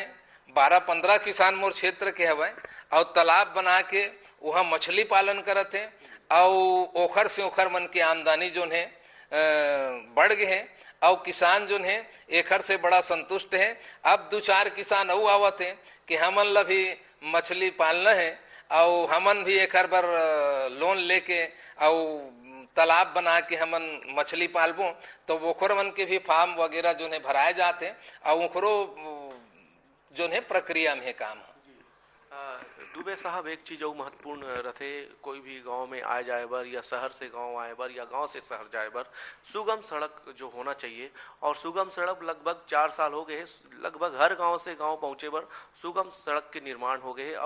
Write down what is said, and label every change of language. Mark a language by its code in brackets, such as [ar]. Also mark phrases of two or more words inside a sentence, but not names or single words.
[hne] 12-15 किसान मोर क्षेत्र के हवे और तालाब बना के वहाँ मछली पालन करत है और ओखर से ओखर मन की आमदनी जो है बढ़ गए हैं और किसान जो है एखर से बड़ा संतुष्ट है। अब 2-4 किसान और आवत है कि हमन ला भी मछली पालना है और हमन भी एखर बर लोन लेके और तालाब बना के हमन मछली पालबो, तो ओखर मन के भी फार्म वगैरह जो है भराए जाते हैं और ओखरो जो है प्रक्रिया में काम है। दुबे साहब, एक चीज और महत्वपूर्ण रथे, कोई भी गांव में आए जाए बर या शहर से गांव आए बर या गांव से शहर जाए बर सुगम सड़क जो होना चाहिए, और सुगम सड़क लगभग 4 साल हो गए, लगभग हर गांव से गांव पहुंचे बर सुगम सड़क के निर्माण हो गए।